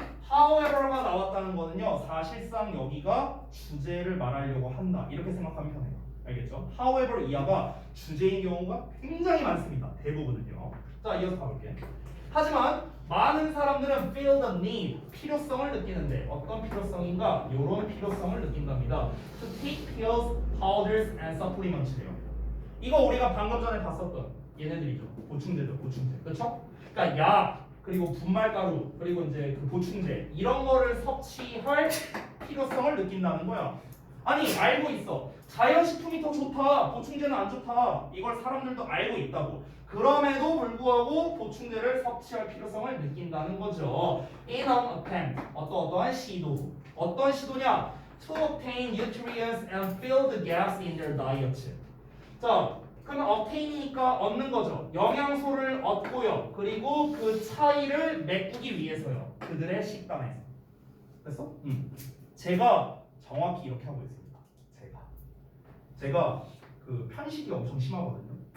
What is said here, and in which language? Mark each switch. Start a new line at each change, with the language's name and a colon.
Korean: However가 나왔다는 거는요. 사실상 여기가 주제를 말하려고 한다. 이렇게 생각하면 편해요. 알겠죠? However 이하가 주제인 경우가 굉장히 많습니다. 대부분은요. 자, 이어서 가볼게. 하지만 많은 사람들은
English: feel the need,
Korean: 필요성을 느끼는데 어떤 필요성인가? 이런 필요성을 느낀답니다.
English: To take pills, powders, and supplements래요.
Korean: 이거 우리가 방금 전에 봤었던 얘네들이죠. 보충제죠, 보충제. 그렇죠? 그러니까 약, 그리고 분말가루, 그리고 이제 그 보충제 이런 거를 섭취할 필요성을 느낀다는 거야. 아니 알고 있어. 자연식품이 더 좋다. 보충제는 안 좋다. 이걸 사람들도 알고 있다고. 그럼에도 불구하고 보충제를 섭취할 필요성을 느낀다는 거죠.
English: In an attempt,
Korean: 어떠한 시도. 어떤 시도냐?
English: To obtain nutrients and fill the gaps in their diet.
Korean: 자, 그러면 obtain이니까 얻는 거죠. 영양소를 얻고요. 그리고 그 차이를 메꾸기 위해서요. 그들의 식단에서. 됐어? 제가 정확히 이렇게 하고 있습니다. 제가 그 편식이 엄청 심하거든요.